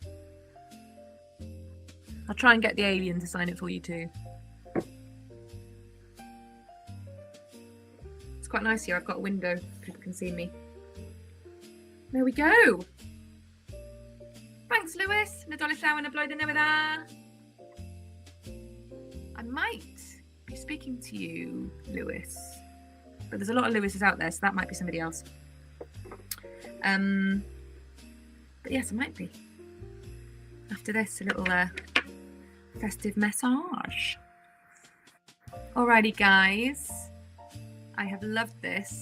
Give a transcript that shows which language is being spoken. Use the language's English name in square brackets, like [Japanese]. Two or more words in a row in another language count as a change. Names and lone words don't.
[English] I'll try and get the alien to sign it for you too. It's quite nice here. I've got a window. People can see me. There we go. Thanks, Lewis. [Welsh] Nadolig llawn y blwyddyn newydd dda. [English] I might be speaking to you, Lewis. But there's a lot of Lewises out there, so that might be somebody else. But yes, I might be. After this, a festive massage. Alrighty, guys. I have loved this.